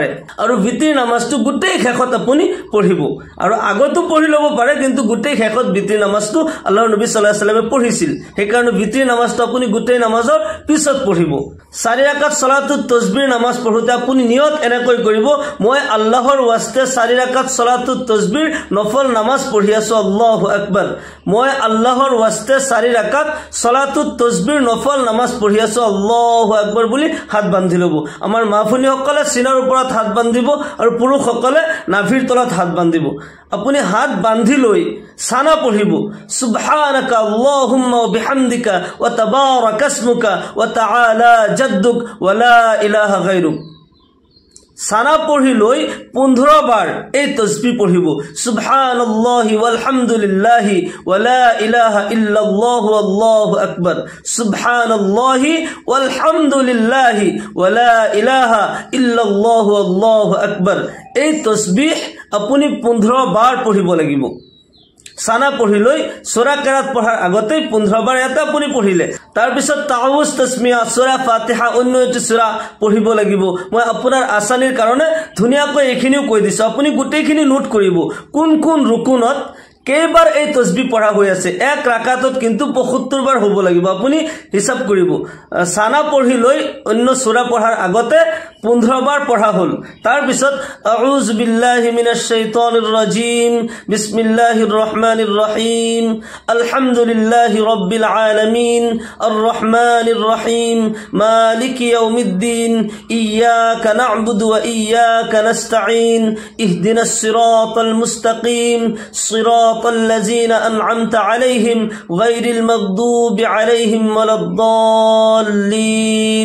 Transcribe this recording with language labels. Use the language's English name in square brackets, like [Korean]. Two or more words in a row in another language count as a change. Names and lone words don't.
[Assamese] আৰু ভিতৰি নামাজটো গোটেই শেষত আপুনি পঢ়িব, আৰু আগতো পঢ়ি ল'ব পাৰে, কিন্তু গোটেই শেষত ভিতৰি নামাজটো আল্লাহৰ নবী [Arabic] صلى الله عليه وسلم [Assamese] পঢ়িছিল, সেইকাৰণে ভিতৰি নামাজটো আপুনি গোটেই নামাজৰ পিছত পঢ়িব। 4 ৰাকাত সলাতুত তাসবিহ নামাজ পঢ়োতে আপুনি নিয়ত এনেকৈ কৰিব, মই আল্লাহৰ ওয়াস্তে 4 ৰাকাত সলাতুত তাসবিহ নফল নামাজ পঢ়ি আছো, [Arabic] الله أكبر. [Assamese] মই আল্লাহৰ ওয়াস্তে 4 ৰাকাত সলাতুত তাসবিহ নফল নামাজ পঢ়ি আছো, [Arabic] الله أكبر [Assamese] বুলি হাত বান্ধি ল'ব। আমাৰ মাফুনীসকলে সিনাৰ ওপৰত হাত বান্ধিব আৰু পুৰুষসকলে নাভিৰ তলত হাত বান্ধিব। আপুনি হাত বান্ধি লৈ সানা পঢ়িব, [Arabic] سبحانك اللهم وبحمدك وتبارك اسمك وتعالى جدك ولا إله غيرك. [Assamese] সানা পঢ়ি লৈ 15 বাৰ এই তাসবিহ পঢ়িব, [Arabic] سبحان الله والحمد لله ولا إله إلا الله الله أكبر سبحان الله والحمد لله ولا إله إلا الله الله أكبر. [Assamese] এই তাসবিহ আপুনি 15 বাৰ পঢ়িব লাগিব। সানা পঢ়ি লৈ সূৰা কেৰাত পঢ়াৰ আগতে 15 বাৰ এটা আপুনি পঢ়িলে, তাৰ পিছত তাউজ তাসমিয়া সূৰা ফাতিহা অন্য এটি সূৰা পঢ়িব লাগিব। মই আপোনাৰ আসানিৰ কাৰণে ধুনীয়াকৈ এইখিনিও কৈ দিছো, আপুনি গোটেইখিনি নোট কৰিব কোন কোন ৰুকুনত কেইবাৰ এই তাসবিহ পঢ়া হৈ আছে। 1 ৰাকাতত কিন্তু 75 বাৰ হ'ব লাগিব, আপুনি হিসাব কৰিব। সানা পঢ়ি লৈ অন্য সূৰা পঢ়াৰ আগতে 15 বাৰ পঢ়া হল, তাৰ পিছত [Arabic] أعوذ بالله من الشيطان الرجيم بسم الله الرحمن الرحيم, الحمد لله رب العالمين الرحمن الرحيم مالك يوم الدين إياك نعبد وإياك نستعين اهدنا الصراط المستقيم صراط الذين أنعمت عليهم غير المغضوب عليهم ولا الضالين.